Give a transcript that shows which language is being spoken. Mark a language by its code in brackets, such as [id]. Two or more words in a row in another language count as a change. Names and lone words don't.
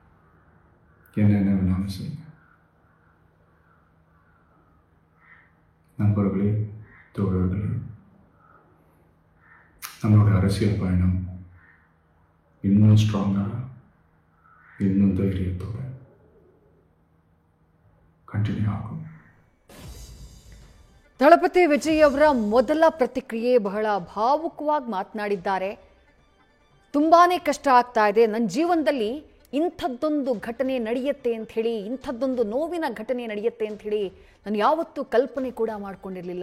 [ta] என்ன வேணாலும் செய்யுங்க. நண்பர்களே, தோழர்களே, நம்மளுடைய அரசியல் பயணம் இன்னும் ஸ்ட்ராங்காக, இன்னும் ಧೈರ್ಯத்தோட ಕಂಟಿನ್ಯೂ ಆகும். [kn] ದಳಪತಿ ವಿಜಯ್ ಅವರ ಮೊದಲ ಪ್ರತಿಕ್ರಿಯೆ ಬಹಳ ಭಾವುಕವಾಗಿ ಮಾತನಾಡಿದ್ದಾರೆ. ತುಂಬಾನೇ ಕಷ್ಟ ಆಗ್ತಾ ಇದೆ, ನನ್ನ ಜೀವನದಲ್ಲಿ ಇಂಥದ್ದೊಂದು ಘಟನೆ ನಡೆಯುತ್ತೆ ಅಂತ ಹೇಳಿ, ಇಂಥದ್ದೊಂದು ನೋವಿನ ಘಟನೆ ನಡೆಯುತ್ತೆ ಅಂತ ಹೇಳಿ ನಾನು ಯಾವತ್ತೂ ಕಲ್ಪನೆ ಕೂಡ ಮಾಡ್ಕೊಂಡಿರಲಿಲ್ಲ.